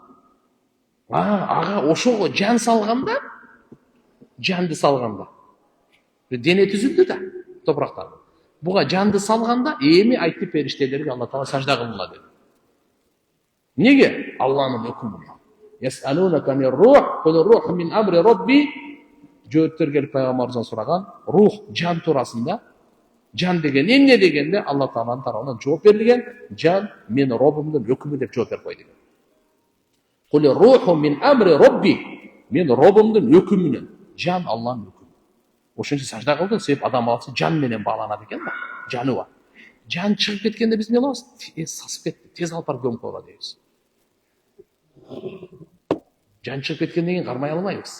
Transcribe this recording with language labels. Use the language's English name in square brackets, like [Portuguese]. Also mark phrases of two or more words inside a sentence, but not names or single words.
[Kyrgyz] Ага ошого жан салганда, жанды салганда. Дене түзүлдү да, топурактан. Буга жанды салганда эми айтты периштелерге Алла Таала сажда кылгыла dedi. Неге? Алланын өкүмү. [Arabic] يسألونك من روح، قل روح من أمر ربي. [Kyrgyz] Жөөттөр келип пайгамбарыбыздан сураган, рух жан туурасында. Жан деген эмне дегенде Алла Тааланын тарабынан жооп берилген, жан мен Роббумдун өкүмү деп жооп берип кой деген. [Arabic] قل الروح من أمر ربي. [Kyrgyz] Мен Роббумдун өкүмүнөн. Жан Алланын өкүмү. Ошончо сажда кылды, себеп адам баласы жан менен бааланат экен да, жаны бар. Жан чыгып кеткенде биз эмне кылабыз? Сасып кетти, тез алып барып көмүп койгула дейбиз. Жан чыгып кеткенден кийин кармай албайбыз.